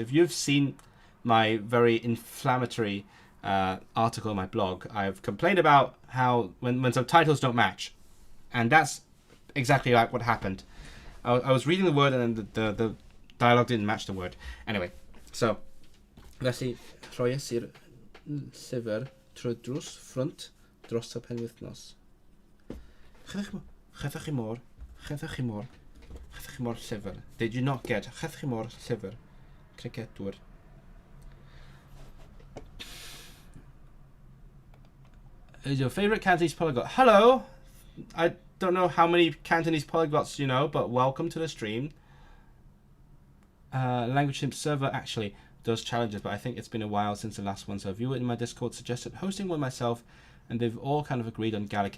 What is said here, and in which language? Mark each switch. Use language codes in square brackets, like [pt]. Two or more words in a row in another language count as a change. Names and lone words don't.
[en] If you've seen my very inflammatory article on my blog, I've complained about how when subtitles don't match, and that's exactly like what happened. I was reading the word and then the dialogue didn't match the word. Anyway, so [cy] felly rhoes i'r llyfr trwy drws ffront dros y penwythnos. Chethach chi mor llyfr. [en] Did you not get [cy] chethach chi mor llyfr? [en] Cricedwr. Is your favourite Cantonese polyglot? Hello! I don't know how many Cantonese polyglots you know, but welcome to the stream. Language Simp server actually does challenges, but I think it's been a while since the last one, so a viewer in my Discord suggested hosting one myself, and they've all kind of agreed on Gaelic.